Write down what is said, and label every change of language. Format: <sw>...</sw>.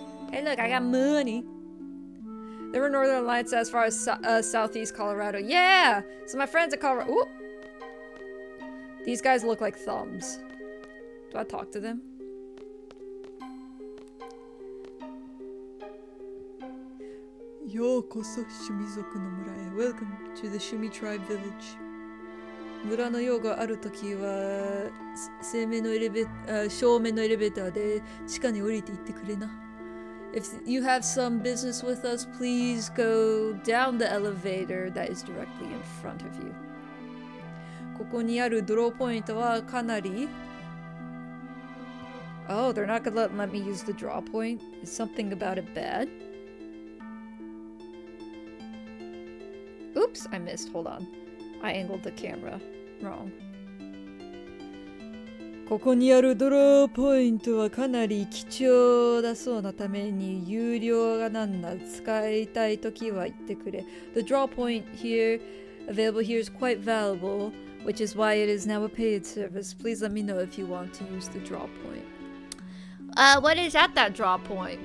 <en>Hey look, I got money. There were northern lights as far as southeast Colorado. Yeah! So my friends at Colorado... Ooh. These guys look like thumbs. Do I talk to them?</en> <ja>Yokoso Shumizoku no mura.</ja> <en>Welcome to the Shumi Tribe Village.</en> <ja>村の用があるときは正面のエレベ正面のエレベーターで地下に降りていってくれな。</ja> <en>If you have some business with us, please go down the elevator that is directly in front of you.</en> <ja>ここにあるドローポイントはかなり</ja> <en>Oh, they're not gonna let me use the draw point? Is something about it bad? Oops, I missed. Hold on. I angled the camera wrong.</en> <ja>ここにあるドローポイントはかなり貴重だそうなために有料がなんだ使いたいときは言ってくれ。</ja> <en>The draw point here available here is quite valuable, which is why it is now a paid service. Please let me know if you want to use the draw point. What is at that draw point?</en>